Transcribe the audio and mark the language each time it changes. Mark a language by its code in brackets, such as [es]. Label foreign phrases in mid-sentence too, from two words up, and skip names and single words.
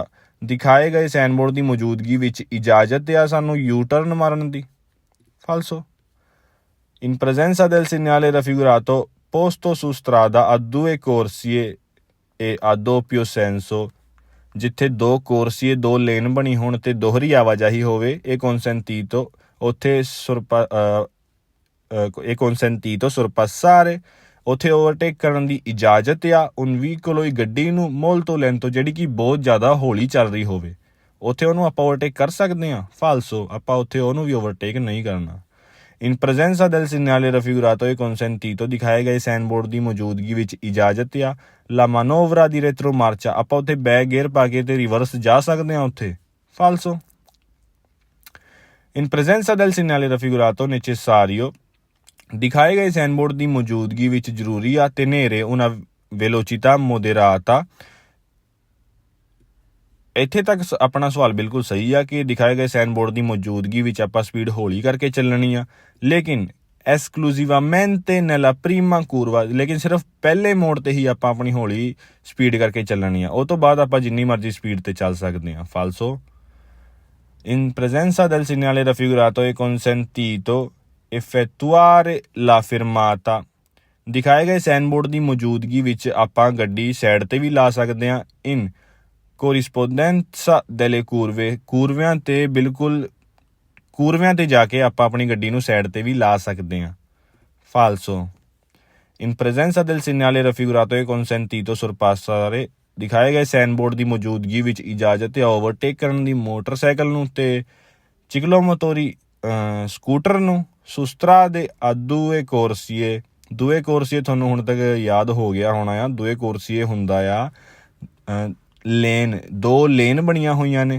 [pa] ਦਿਖਾਏ ਗਏ ਸਾਈਨ ਬੋਰਡ ਦੀ ਮੌਜੂਦਗੀ ਵਿੱਚ ਇਜਾਜ਼ਤ ਆ ਸਾਨੂੰ ਯੂ ਟਰਨ ਮਾਰਨ ਦੀ। [it] Falso? In presenza del segnale raffigurato posto su strada a 2 corsie e a doppio senso। [pa] ਜਿੱਥੇ 2 corsie, 2 ਲੇਨ ਬਣੀ ਹੋਣ ਤੇ ਦੋਹਰੀ ਆਵਾਜਾਈ ਹੋਵੇ, ਇਹ consentito, ਉੱਥੇ [it] consentito sorpassare, [pa] ਉੱਥੇ ਓਵਰਟੇਕ ਕਰਨ ਦੀ ਇਜਾਜ਼ਤ ਆ [it] un veicolo, [pa] ਗੱਡੀ ਨੂੰ, [it] molto lento, [pa] ਜਿਹੜੀ ਕਿ ਬਹੁਤ ਜ਼ਿਆਦਾ ਹੌਲੀ ਚੱਲ ਰਹੀ ਹੋਵੇ, ਉੱਥੇ ਉਹਨੂੰ ਆਪਾਂ ਓਵਰਟੇਕ ਕਰ ਸਕਦੇ ਹਾਂ। ਫਾਲਸੋ, ਆਪਾਂ ਉੱਥੇ ਉਹਨੂੰ ਵੀ ਓਵਰਟੇਕ ਨਹੀਂ ਕਰਨਾ। [it] In presenza del segnale raffigurato è consentito। [pa] ਦਿਖਾਏ ਗਏ ਸਾਈਨ ਬੋਰਡ ਦੀ ਮੌਜੂਦਗੀ ਵਿੱਚ ਇਜਾਜ਼ਤ ਆ [it] la manovra di retromarcia। [pa] ਆਪਾਂ ਉੱਥੇ ਬੈਕ ਗੇਅਰ ਪਾ ਕੇ ਤੇ ਰਿਵਰਸ ਜਾ ਸਕਦੇ ਹਾਂ ਉੱਥੇ। ਫਾਲਸੋ। [it] In presenza del segnale raffigurato necessario। [pa] ਦਿਖਾਏ ਗਏ ਸਾਈਨ ਬੋਰਡ ਦੀ ਮੌਜੂਦਗੀ ਵਿੱਚ ਜ਼ਰੂਰੀ ਆ [it] tenere una velocità moderata। [pa] ਇੱਥੇ ਤੱਕ ਆਪਣਾ ਸਵਾਲ ਬਿਲਕੁਲ ਸਹੀ ਆ ਕਿ ਦਿਖਾਏ ਗਏ ਸਾਈਨ ਬੋਰਡ ਦੀ ਮੌਜੂਦਗੀ ਵਿੱਚ ਆਪਾਂ ਸਪੀਡ ਹੌਲੀ ਕਰਕੇ ਚੱਲਣੀ ਆ, ਲੇਕਿਨ [it] esclusivamente nella prima curva, [pa] ਲੇਕਿਨ ਸਿਰਫ ਪਹਿਲੇ ਮੋੜ ਤੇ ਹੀ ਆਪਾਂ ਆਪਣੀ ਹੌਲੀ ਸਪੀਡ ਕਰਕੇ ਚੱਲਣੀ ਆ, ਉਹ ਤੋਂ ਬਾਅਦ ਆਪਾਂ ਜਿੰਨੀ ਮਰਜ਼ੀ ਸਪੀਡ ਤੇ ਚੱਲ ਸਕਦੇ ਹਾਂ। [it] ਫਾਲਸੋ in presenza del segnale raffigurato è consentito effettuare la fermata। [pa] ਦਿਖਾਏ ਗਏ ਸਾਈਨ ਬੋਰਡ ਦੀ ਮੌਜੂਦਗੀ ਵਿੱਚ ਆਪਾਂ ਗੱਡੀ ਸਾਈਡ ਤੇ ਵੀ ਲਾ ਸਕਦੇ ਹਾਂ। [it] in corrispondenza delle curve, [pa] ਕੂਰਵਿਆਂ ਤੇ ਜਾ ਕੇ ਆਪਾਂ ਆਪਣੀ ਗੱਡੀ ਨੂੰ ਸਾਈਡ ਤੇ ਵੀ ਲਾ ਸਕਦੇ ਹਾਂ। [it] ਫਾਲਸੋ in presenza del segnale raffigurato è consentito sorpassare। [pa] ਦਿਖਾਏ ਗਏ ਸਾਈਨ ਬੋਰਡ ਦੀ ਮੌਜੂਦਗੀ ਵਿੱਚ ਇਜਾਜ਼ਤ ਹੈ ਓਵਰਟੇਕ ਕਰਨ ਦੀ ਮੋਟਰਸਾਈਕਲ ਨੂੰ ਤੇ ਚਿਕਲੋਮੋਤੋਰੀ ਸਕੂਟਰ ਨੂੰ। ਸੁਸਤਰਾ ਦੇ [it] due corsie [pa] ਤੁਹਾਨੂੰ ਹੁਣ ਤੱਕ ਯਾਦ ਹੋ ਗਿਆ ਹੋਣਾ ਆ। [it] due corsie [pa] ਹੁੰਦਾ ਆ ਲੇਨ, 2 ਲੇਨ ਬਣੀਆਂ ਹੋਈਆਂ ਨੇ।